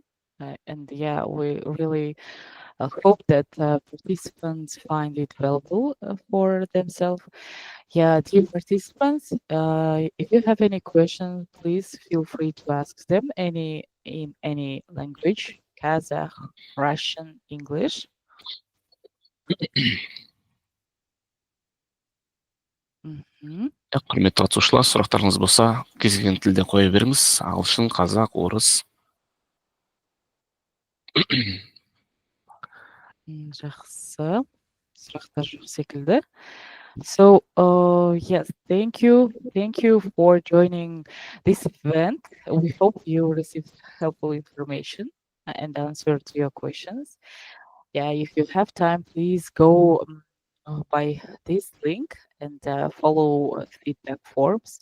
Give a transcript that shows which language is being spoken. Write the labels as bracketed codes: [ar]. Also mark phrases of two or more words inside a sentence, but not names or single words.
[en] And yeah, we really hope that participants find it valuable for themselves. Yeah, dear participants, if you have any questions, please feel free to ask them in any language, Kazakh, Russian, English. [kk] Құрметті қатысушылар, сұрақтарыңыз болса, кез келген тілде қоя беріңіз. Ағылшын, қазақ, орыс. Жақсы. Сұрақтар жоқ секілді. [en] So, yes, thank you for joining this event. We hope you received helpful information and answer to your questions. Yeah, if you have time, please go by this link and follow feedback forms.